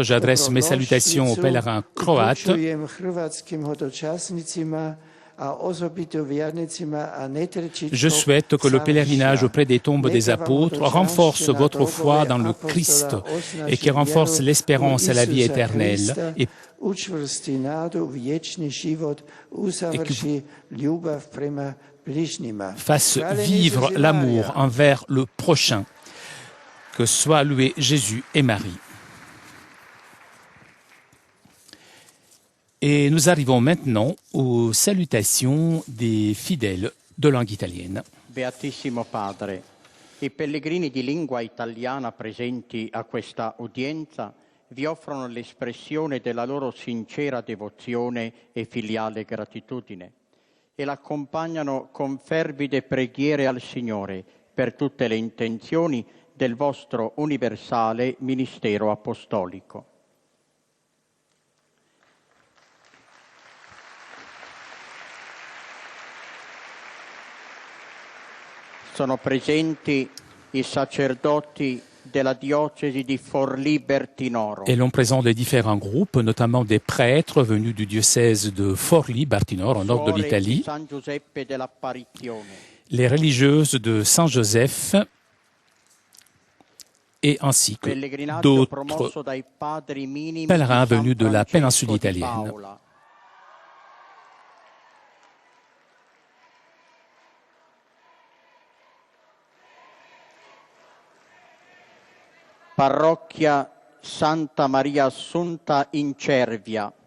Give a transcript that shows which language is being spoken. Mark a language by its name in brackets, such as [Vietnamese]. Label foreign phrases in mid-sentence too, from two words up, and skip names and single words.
[French] J'adresse mes salutations aux pèlerins croates. Je souhaite que le pèlerinage auprès des tombes des apôtres renforce votre foi dans le Christ et qui renforce l'espérance à la vie éternelle et que fasse vivre l'amour envers le prochain. Que soit loué Jésus et Marie. Et nous arrivons maintenant aux salutations des fidèles de langue italienne. [Italian] Beatissimo Padre, i pellegrini di lingua italiana presenti a questa udienza vi offrono l'espressione della loro sincera devozione e filiale gratitudine e l'accompagnano con fervide preghiere al Signore per tutte le intenzioni del vostro universale ministero apostolico. Sono presenti i sacerdoti della diocesi di Forlì-Bertinoro. [French] Et l'on présente les différents groupes, notamment des prêtres venus du diocèse de Forlì-Bertinoro, au nord de l'Italie, les religieuses de Saint-Joseph et ainsi que d'autres pèlerins venus de la péninsule italienne. [Italian] Parrocchia Santa Maria Assunta in Cervia.